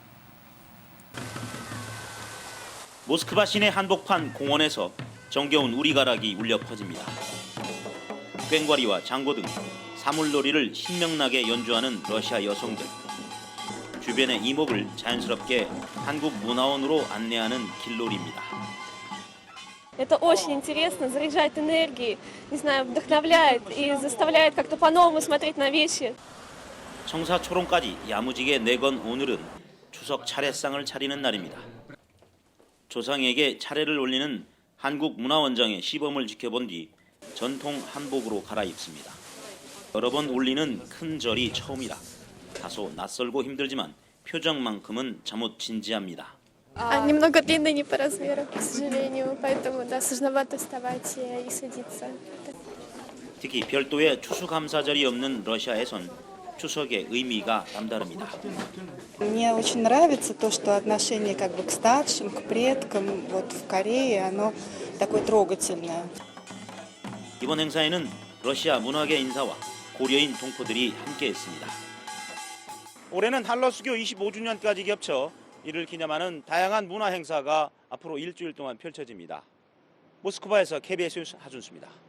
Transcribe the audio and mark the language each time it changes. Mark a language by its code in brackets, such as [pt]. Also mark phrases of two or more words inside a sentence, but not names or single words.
[ko] 모스크바 시내 한복판 공원에서 정겨운 우리가락이 울려 퍼집니다. 꽹과리와 장고 등 사물놀이를 신명나게 연주하는 러시아 여성들. 주변의 이목을 자연스럽게 한국 문화원으로 안내하는 길놀이입니다. [ru] Это очень интересно, заряжает энергией, не знаю, вдохновляет и заставляет как-то по-новому смотреть на вещи. [ko] 청사초롱까지 야무지게 내건 오늘은 추석 차례상을 차리는 날입니다. 조상에게 차례를 올리는 한국문화원장의 시범을 지켜본 뒤 전통 한복으로 갈아입습니다. 여러 번 올리는 큰 절이 처음이라 다소 낯설고 힘들지만 표정만큼은 잠옷 진지합니다. [ru] Немного длинный не по размеру, к сожалению, поэтому да, сложновато вставать и садиться. [ko] 특히 별도의 추수감사절이 없는 러시아에선 추석의 의미가 남다릅니다. [ru] Мне очень нравится то, что отношение как бы к старшим, к предкам вот в Корее, оно такое трогательное. [ko] 이번 행사에는 러시아 문화계 인사와 고려인 동포들이 함께했습니다. 올해는 한러 수교 25주년까지 겹쳐 이를 기념하는 다양한 문화 행사가 앞으로 일주일 동안 펼쳐집니다. 모스크바에서 KBS 뉴스 하준수입니다.